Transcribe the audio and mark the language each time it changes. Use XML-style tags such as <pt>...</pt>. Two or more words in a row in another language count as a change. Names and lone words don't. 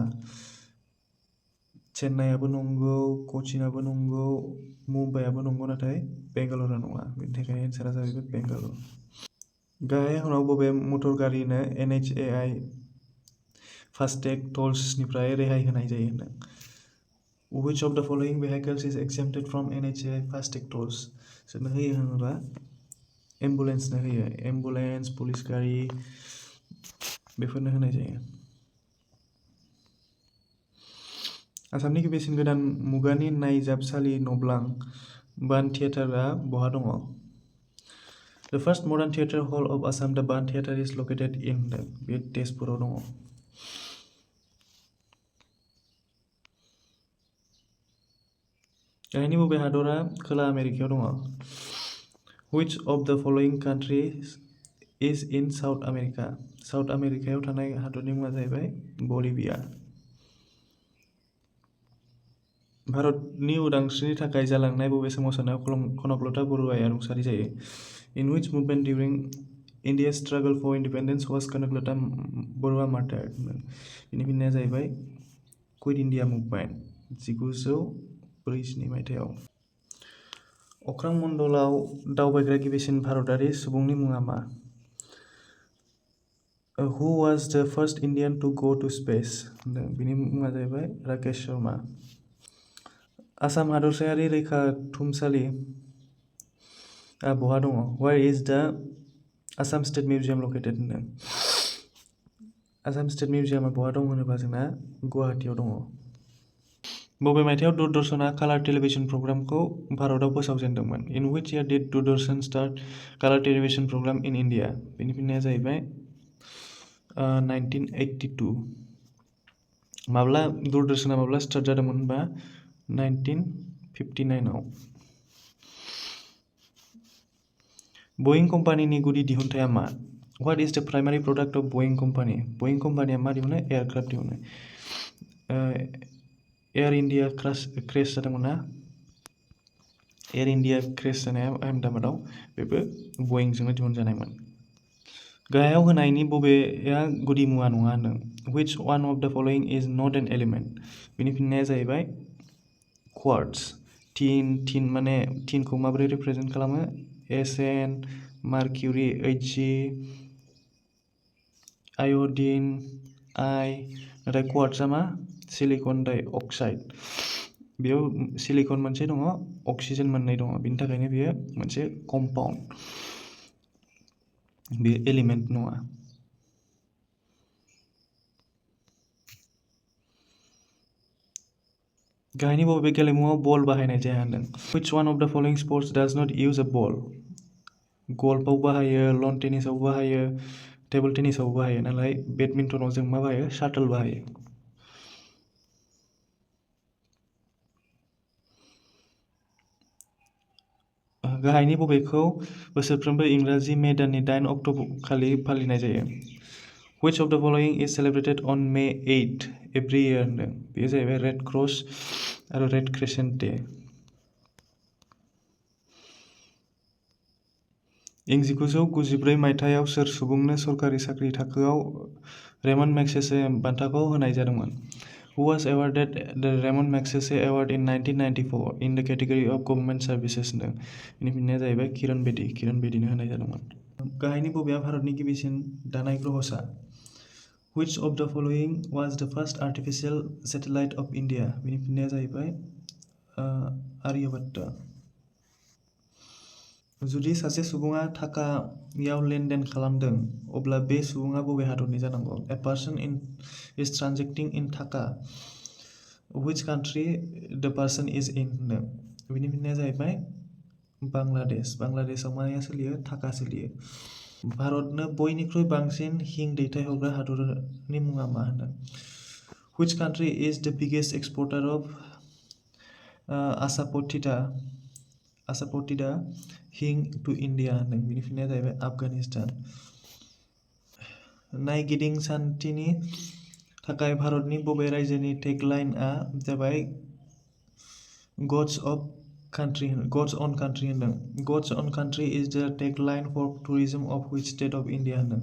<brx>चेन्नाइआबो नंगौ, कचिनाबो नंगौ, मुम्बाइआबो नंगौ, नाथाय बेंगालुरुआ नङा। बेनि थाखाय एन्सारा जाहैबाय बेंगालुरु। गाहाय होनाव बबे मटर गारिनो NHAI फास्टेग टोल्सनिफ्राय रेहाय होनाय जायो होनदों?</brx> <en>Which of the following vehicles is exempted from NHAI FASTag tolls?</en> <brx>सोरनो होयो होनोबा एम्बुलेन्सनो होयो। एम्बुलेन्स, पुलिस गारि बेफोरनो होनाय जायो। आसामनि गिबिसिन गोदान मुगानि नायजाबसालि नब्लां बान थियेटारआ बहा दङ?</brx> <en>The first modern theatre hall of Assam, the Ban Theatre, is located in</en> <brx>बे तेजपुराव दङ। गाहायनि बबे हादरा खोला आमेरिकायाव दङ?</brx> <en>Which of the following countries is in South America?</en> <brx>साउथ आमेरिकायाव थानाय हादरनि मुङा जाहैबाय बलिभिया। भारतनि उदांस्रिनि थाखाय जालांनाय बबे सोमावसारनायाव कनकलता बरुवाया रुंसारि जायो?</brx> <en>In which movement during India's struggle for independence was कनकलता बरुवा martyred?</en> <brx>बेनि फिननाया जाहैबाय क्विट इन्डिया मुभमेन्ट 1942 मायथाइयाव। अख्रां मण्डलाव दावबायग्रा गिबिसिन भारतारि सुबुंनि मुङा मा?</brx> <en>Who was the first Indian to go to space?</en> <brx>बिनि मुङा जाहैबाय राकेश शर्मा। आसाम हादरसायारि रैखाथुमसालि बहा दङ?</brx> <en>Where is the Assam State Museum located?</en> <brx>होनदों। आसाम स्टेट मिउजियामा बहा दं होनोबा जोंना गुवाहाटीआव दङ। बबे मायथाइयाव दूरदर्शनआ</brx> <en>colour television</en> <brx>प्रग्रामखौ भारताव फोसावजेनदोंमोन?</brx> <en>In which year did दूरदर्शन start color television program in India?</en> <brx>बेनि फिननाया जाहैबाय 1982। माब्ला दूरदर्शना माब्ला स्टार्ट जादोंमोन होनबा 1959 आव। बइं कम्पानिनि गुदि दिहुनथाया मा?</brx> <en>What is the primary product of Boeing company?</en> <brx>बइं कम्पानिया मा दिहुनो? एयारक्राफ्ट दिहुनो। एयार इन्डिया क्रेश जादोंमोन ना? एयार इन्डिया क्रेश जानाया अहमदाबादाव बेबो बइंजोंनो दिहुनजानायमोन। गाहायाव होनायनि बबेया गुदि मुवा नङा होनदों?</brx> <en>Which one of the following is not an element?</en> <brx>बेनि फिननाया जाहैबाय क्वार्ट्ज। टिन माने टिनखौ माबोरै रिप्रेजेन्ट खालामो?</brx> <en>Sn, mercury, Hg, iodine, I.</en> <brx>नाथाय क्वार्ट्जआ मा?</brx> <en>silicon di oxide.</en> <brx>बेयाव सिलिकन मोनसे दङ, अक्सिजेन मोननै दङ, बिनि थाखायनो बेयो मोनसे कम्पाउन्ड। बे एलिमेन्ट नङा। गाहायनि बबे गेलेमुआव बल बाहायनाय जाया होनदों?</brx> <en>Which one of the following sports does not use a ball?</en> <brx>गल्फआव बाहायो, लन टेनिसआव बाहायो, टेबल टेनिसआव बाहायो, नालाय बेडमिन्टनाव जों मा बाहायो? शाटल बाहायो। गाहायनि बबेखौ बोसोरफ्रोमबो इंराजि मे दाननि 8 अक्ट'खालि फालिनाय जायो?</brx> <en>Which of the following is celebrated on May 8 every year होनदों?</en> <brx>बेयो जाहैबाय रेड क्रस आरो रेड क्रेसेन्ट डे। इं 1994 मायथाइयाव सोर सुबुंनो सरकारि साख्रि थाखोआव रेमन मैगसेसे बान्थाखौ होनाय जादोंमोन?</brx> <en>Who was awarded the Ramon Magsaysay Award in 1994 in the category of Government Services होनदों?</en> <brx>बेनि फिननाया जाहैबाय किरण बेदीनो होनाय जादोंमोन। गाहायनि बबेया भारतनि गिबिसिन दानाय ग्रहसा?</brx> <en>Which of the following was the first artificial satellite of India?</en> <brx>बेनि फिननाया जाहैबाय आर्यभट्ट। जुदि सासे सुबुङा थाकायाव लेनदेन खालामदों अब्ला बे सुबुङा बबे हादरनि जानांगौ?</brx> <en>A person is transacting in Dhaka. Which country the person is in होनदों।</en> <brx>बिनि फिननाया जाहैबाय बांलादेश। बांलादेशआव माया सोलियो? थाका सोलियो। भारतनो बयनिख्रुइ बांसिन हिं दैथायहरग्रा हादरनि मुङा मा होनदों?</brx> <en>Which country is the biggest exporter of asafoetida हिं to India होनदों।</en> <brx>बिनि फिननाया जाहैबाय आफगानिस्तान। नायगिदिं सान्थिनि थाखाय भारतनि बबे रायजोनि टेगलाइनआ जाबाय</brx> <en>God's Own Country</en> <brx>होनदों।</brx> <en>God's Own Country is the tagline for tourism of which state of India होनदों।</en>